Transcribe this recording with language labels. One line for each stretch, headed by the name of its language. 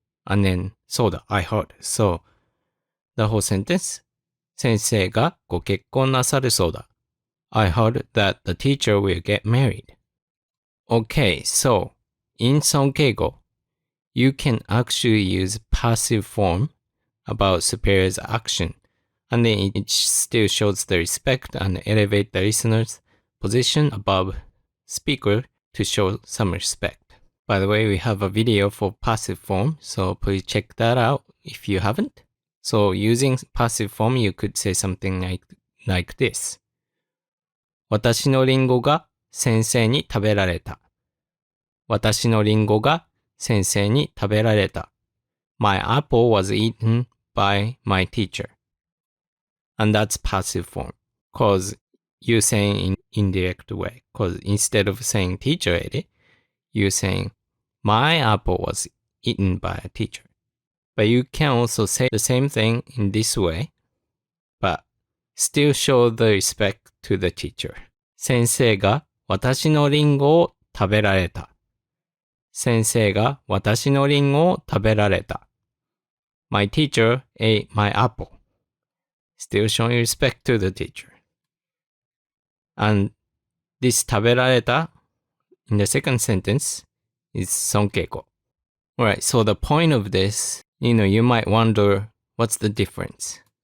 English: And then そうだ I heard. So, the whole sentence
Japanese: 先生がご結婚なさるそうだ.
English: I heard that the teacher will get married. Okay, so in Sonkeigo, you can actually use passive form about superior's action, and then it still shows the respect and elevate the listener's position above speaker to show some respect. By the way, we have a video for passive form, so please check that out if you haven't. So using passive form, you could say something like this.
Japanese: 私のリンゴが先生に食べられた。私のリンゴが先生に食べられた。
English: My apple was eaten by my teacher. And that's passive form. Because you're saying in indirect way. Because instead of saying teacher ate it, you're saying my apple was eaten by a teacher. But you can also say the same thing in this way, but still show the respect to the teacher.
Japanese: 先生が私のリンゴを食べられた。先生が私のリンゴを食べられた。
English: My teacher ate my apple. Still showing respect to the teacher. And this 食べられた in the second sentence is Sonkeigo. Alright, so the point of this, you might wonder what's the difference.